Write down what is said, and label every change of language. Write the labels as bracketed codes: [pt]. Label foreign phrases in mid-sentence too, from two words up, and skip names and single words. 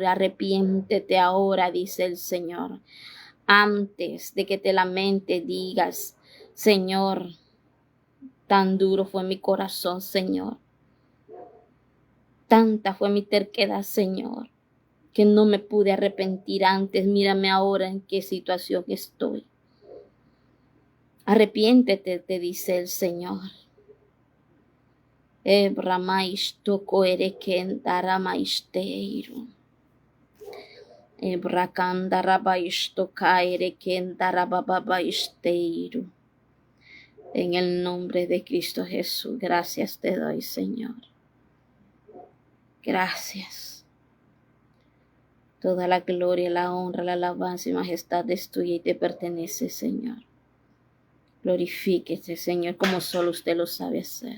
[es] Arrepiéntete ahora, dice el Señor. Antes de que te lamentes, digas, Señor, tan duro fue mi corazón, Señor. Tanta fue mi terquedad, Señor, que no me pude arrepentir antes. Mírame ahora en qué situación estoy. Arrepiéntete, te dice el Señor. Ebramaistoko ereken daramaisteiro. Ebrakandarabaishtoka ereken darabababaisteiro. En el nombre de Cristo Jesús, gracias te doy, Señor. Gracias. Toda la gloria, la honra, la alabanza y majestad es tuya y te pertenece, Señor. Glorifíquese, Señor, como solo usted lo sabe hacer.